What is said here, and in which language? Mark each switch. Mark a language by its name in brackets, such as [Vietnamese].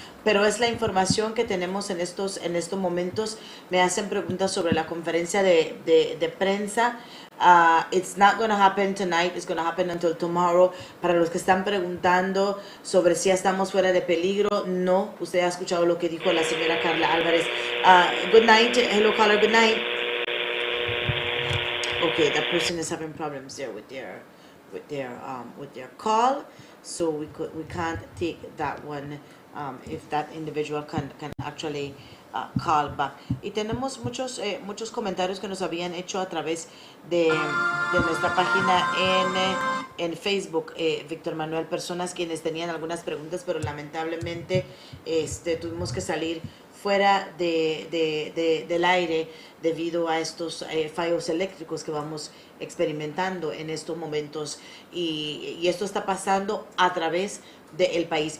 [Spanish] Pero es la información que tenemos en estos momentos. Me hacen preguntas sobre la conferencia de prensa. [English] It's not going to happen tonight, it's going to happen until tomorrow. [Spanish] Para los que están preguntando sobre si estamos fuera de peligro, no. Usted ha escuchado lo que dijo la señora Carla Álvarez. [English] Good night, hello caller, good night. Okay, that person is having problems there with their call, so we can't take that one if that individual can actually call back. [Spanish] Y tenemos muchos comentarios que nos habían hecho a través de nuestra página en Facebook, Víctor Manuel, personas quienes tenían algunas preguntas, pero lamentablemente tuvimos que salir fuera del aire debido a estos fallos eléctricos que vamos experimentando en estos momentos, y esto está pasando a través del país.